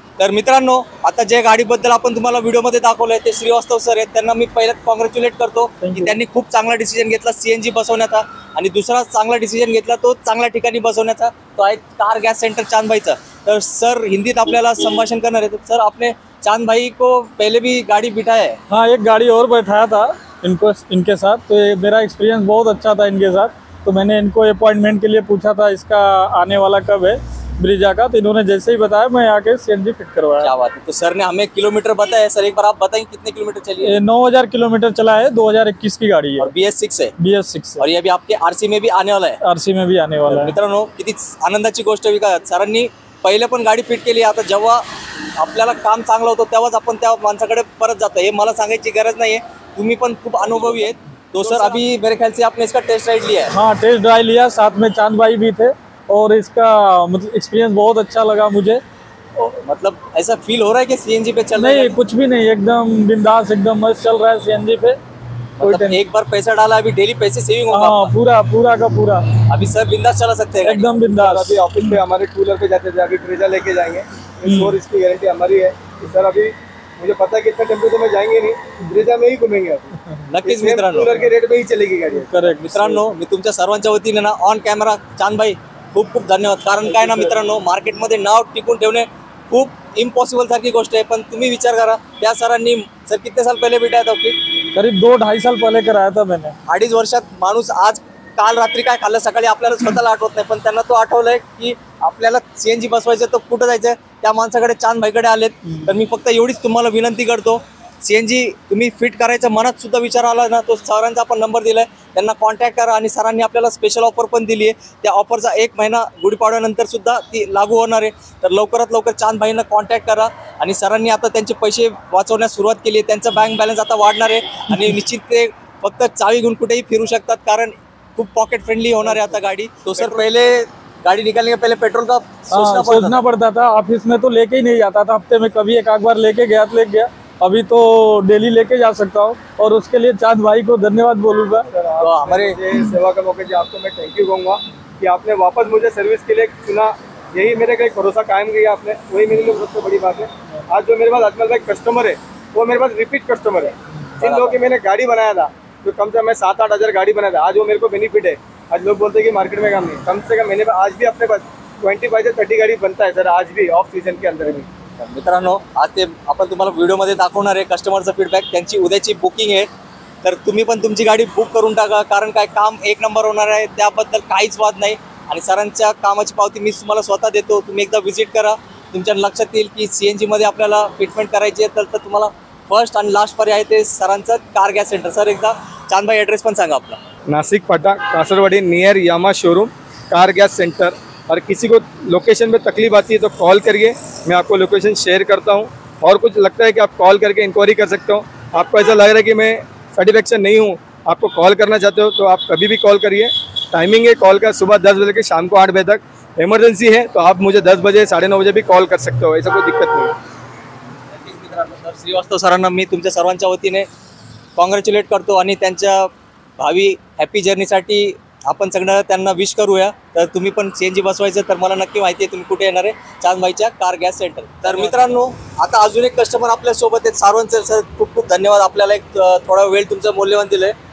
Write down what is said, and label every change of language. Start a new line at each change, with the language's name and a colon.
Marathi: तर मित्रांनो, आता जे गाडीबद्दल आपण तुम्हाला व्हिडिओमध्ये दाखवलंय ते श्रीवास्तव सर आहेत, त्यांना मी पहिल्यात कॉंग्रॅच्युलेट करतो की त्यांनी खूप चांगला डिसिजन घेतला CNG बसवण्याचा। आणि दुसरा चांगला डिसिजन घेतला तो चांगल्या ठिकाणी बसवण्याचा, तो आहे कार गॅस सेंटर चांदबाईचा। तर सर हिंदीत आपल्याला संभाषण करणार आहे।
Hindi: सर, आपने चांदबाई को पहले भी गाड़ी बिठाया है? हाँ, एक गाड़ी और बैठाया था इनके साथ, तो मेरा एक्सपीरियंस बहुत अच्छा था इनके साथ। तो मैंने इनको अपॉइंटमेंट के लिए पूछा था इसका आने वाला कब है ब्रेझा का, तो इन्होंने जैसे ही बताया मैं आके CNG फिट करवाया। क्या बात है। तो सर ने हमें किलोमीटर बताया, सर एक बार आप बताएं कितने किलोमीटर चली है? 9000 किलोमीटर चला है, 2021 की गाड़ी है और BS6 है। BS6 और ये भी आपके RC में भी आने वाला है? RC में भी आने वाला है।
Marathi: मित्रांनो, किती आनंदाची गोष्ट आहे का, सरांनी पहिले पण गाडी फिट केली। आता जेव्हा आपल्याला काम चांगलं होतं तेव्हाच आपण त्या माणसाकडे परत जातो, हे मला सांगायची गरज नाहीये, तुम्ही पण खूप अनुभवी आहेत।
Hindi: तो सर अभी मेरे ख्याल से आपने इसका टेस्ट राइड लिया है? हाँ, टेस्ट ड्राइव लिया, साथ में चांदबाई भी थे और इसका मतलब एक्सपीरियंस बहुत अच्छा लगा मुझे। मतलब ऐसा फील हो रहा है कि सीएनजी पे चल रहा है? नहीं, कुछ भी नहीं, एकदम बिंदास, एकदम मस्त चल रहा है सीएनजी पे। कोई मतलब एक बार पैसा डाला, अभी डेली पैसे सेविंग होगा हाँ, आपका। पूरा पूरा का पूरा अभी सर बिंदास चला सकते हैं गाड़ी। एकदम सर बिंदास। अभी ऑफिस पे हमारे कूलर पे जाते थे, अभी ब्रेजा लेके जाएंगे, और इसकी गारंटी हमारी है कि सर अभी मुझे पता है कि इतना टेम्परेचर में जाएंगे नहीं, ब्रेजा में ही घूमेंगे अभी।
Marathi: नक्कीच
Hindi: इसमें
Marathi: मित्रांनो,
Hindi: कूलर के रेट पे ही चलेगी गाड़ी।
English: correct
Marathi: मित्रांनो मी तुमच्या सर्वांच्या वतीने ना ऑन कॅमेरा चांदभाई खूप खूप धन्यवाद. कारण काय ना मित्रांनो, मार्केटमध्ये नाव टिकून ठेवणे खूप इम्पॉसिबल सारखी गोष्ट आहे. पण तुम्ही विचार करा, त्या सरांनी सर
Hindi: कितने साल पहिले भेटा था?
Marathi: करीब 2-2.5 साल पहले कराया था मैंने। 2.5 वर्षात माणूस आज काल रात्री काय खाल्लं सकाळी आपल्याला स्वतःला आठवत नाही, पण त्यांना तो आठवलंय की आपल्याला सीएनजी बसवायचं तर कुठं जायचं, त्या माणसाकडे चांदभाईकडे आलेत. तर मी फक्त एवढीच तुम्हाला विनंती करतो, सीएनजी तुम्ही फिट करायचा मनात सुद्धा विचार आला ना, तो सरांचा आपण नंबर दिलाय, त्यांना कॉन्टॅक्ट करा. आणि सरांनी आपल्याला स्पेशल ऑफर पण दिली आहे, त्या ऑफरचा 1 महिना गुढीपाडव्यानंतर सुद्धा ती लागू होणार आहे. तर लवकरात लवकर चांदभाईंना कॉन्टॅक्ट करा. आणि सरांनी आता त्यांचे पैसे वाचवण्यास सुरुवात केली आहे, त्यांचा बँक बॅलन्स आता वाढणार आहे. आणि निश्चित ते फक्त चावी घेऊन कुठेही फिरू शकतात, कारण खूप पॉकेट फ्रेंडली होणार आहे आता गाड़ी.
Hindi: तो सर पहले गाड़ी निकालने के पहले पेट्रोल का सोचना पड़ता था। ऑफिस में तो लेके ही नहीं जाता था, हफ्ते में कभी एक बार लेके गया तो ले गया। अभी तो डेली लेके जा सकता हूँ, और उसके लिए चांद भाई को धन्यवाद बोलूँगा। तो हमारे सेवा का मौके जी आपको मैं थैंक यू कहूँगा कि आपने वापस मुझे सर्विस के लिए चुना, यही मेरे का एक भरोसा कायम किया आपने, वही मेरे लिए सबसे बड़ी बात है। आज जो मेरे पास अजमल भाई कस्टमर है, वो मेरे पास रिपीट कस्टमर है। जिन लोगों की मैंने गाड़ी बनाया था, जो कम से कम मैं 7-8 हज़ार गाड़ी बनाया था, आज वो मेरे को बेनिफिट है। आज लोग बोलते हैं कि मार्केट में काम नहीं, कम से कम मैंने आज भी अपने पास 25 से 30 गाड़ी बनता है सर, आज भी ऑफ सीजन के अंदर भी।
Marathi: मित्रांनो, आज ते आपण तुम्हाला व्हिडिओमध्ये दाखवणार आहे कस्टमरचा फीडबॅक. त्यांची उद्याची बुकिंग आहे, तर तुम्ही पण तुमची गाडी बुक करून टाका, कारण काय काम 1 नंबर होणार आहे, त्याबद्दल काहीच वाद नाही. आणि सरांच्या कामाची पावती मी तुम्हाला स्वतः देतो, तुम्ही एकदा व्हिजिट करा. तुमच्या लक्षात येईल की सीएनजी मध्ये आपल्याला फिटमेंट करायची आहे, तर तुम्हाला फर्स्ट आणि लास्ट पर्याय ते सरांचं कार गॅस सेंटर. सर एकदा चांदभाई ॲड्रेस पण सांगा आपला.
Hindi: नासिक फाटा कासरवाड़ी नियर यामा शोरूम कार गैस सेंटर। और किसी को लोकेशन में तकलीफ आती है तो कॉल करिए, मैं आपको लोकेशन शेयर करता हूँ। और कुछ लगता है कि आप कॉल करके इंक्वायरी कर सकते हो, आपको ऐसा लग रहा है कि मैं सेटिस्फेक्शन नहीं हूँ, आपको कॉल करना चाहते हो तो आप कभी भी कॉल करिए। टाइमिंग है कॉल का सुबह 10 बजे के शाम को 8 बजे तक। इमरजेंसी है तो आप मुझे 10 बजे 9:30 बजे भी कॉल कर सकते हो, ऐसा कोई दिक्कत नहीं है।
Marathi: सर श्रीवास्तव सरांना मी तुमच्या सर्वांच्या वतीने कॉंग्रॅच्युलेट करतो, आणि त्यांच्या भावी हॅपी जर्नीसाठी आपण सगळं त्यांना विश करूया. तर तुम्ही पण सीएनजी बसवायचं तर मला नक्की माहिती आहे तुम्ही कुठे येणार आहे, चांदभाईच्या कार गॅस सेंटर. तर मित्रांनो, आता अजून एक कस्टमर आपल्या सोबत आहेत. सारवणचे सर खूप खूप धन्यवाद, आपल्याला एक थोडा वेळ तुमचं मूल्यवान दिलंय.